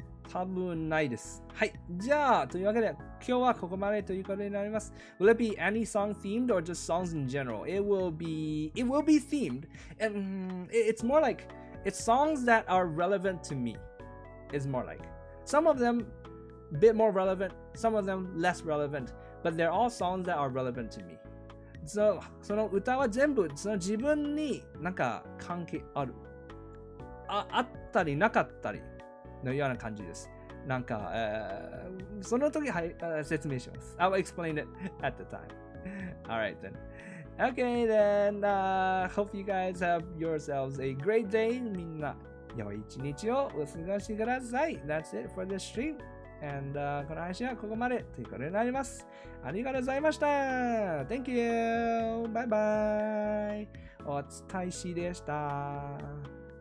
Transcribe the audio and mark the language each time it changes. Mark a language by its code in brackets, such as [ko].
[ja] 多分ないです。はい。じゃあ、というわけで、今日はここまでということになります。 [en] Will it be any song themed or just songs in general? It will be themed. And it's more like, it's songs that are relevant to me. It's more like. Some of them a bit more relevant, some of them less relevant, but they're all songs that are relevant to me. [ja] その歌は全部、その自分になんか関係ある。あったりなかったり。のような感じです。なんか、その時、説明します。 [en] I'll explain it at the time. Alright then. Okay then, hope you guys have yourselves a great day. [ja] みんな、良い一日をお過ごしください。 [en] That's it for the stream. [ja] And この配信はここまでということになります。ありがとうございました。 [en] Thank you. Bye bye. [ja] おつたいしでした。